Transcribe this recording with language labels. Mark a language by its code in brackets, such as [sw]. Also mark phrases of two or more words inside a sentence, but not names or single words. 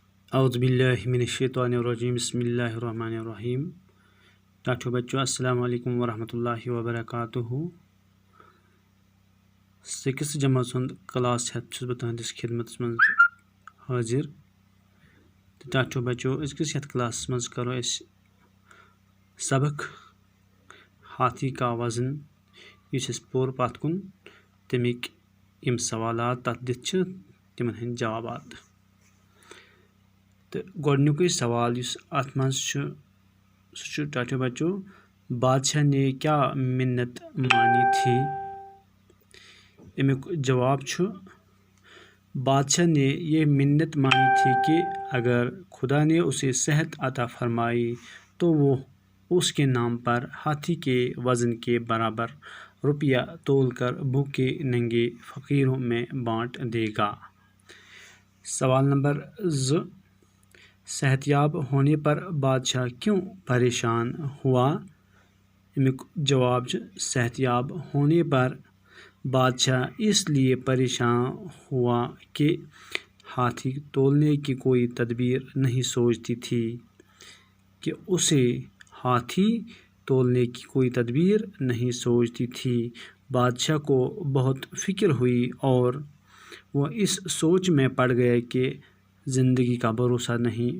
[ar] اعوذ باللہ من الشیطان الرجیم بسم اللہ الرحمن الرحیم. ٹاٹھو بچوں السلام علیکم ورحمۃ اللہ وبرکاتہ. [ks] 6th جماعت سند کلاس ہیتھ چھس بہ تہندس خدمت من حاضر. ٹاٹھو بچوں أزکِس یتھ کلاس مز کرو اس سبق ہاتھی کا وزن یس اس پور پتھ کن تمیک یم سوالات تتھ دتھ تمن ہند جوابات. تو گۄڈنیُکُے سوال یُس اتھ منٛز چھُ سُہ چھُ ٹاٹھو بچوں [ur] بادشاہ نے کیا منت مانی تھی. [ks] امیُک جواب چھُ [ur] بادشاہ نے یہ منت مانی تھی کہ اگر خدا نے اسے صحت عطا فرمائی تو وہ اس کے نام پر ہاتھی کے وزن کے برابر روپیہ تول کر بھوکے ننگے فقیروں میں بانٹ دے گا. سوال نمبر 2. صحت یاب ہونے پر بادشاہ کیوں پریشان ہوا. [ks] امیُک جواب چھُ [ur] صحت یاب ہونے پر بادشاہ اس لیے پریشان ہوا کہ ہاتھی تولنے کی کوئی تدبیر نہیں سوچتی تھی بادشاہ کو بہت فکر ہوئی اور وہ اس سوچ میں پڑ گیا کہ زندگی کا بھروسہ نہیں.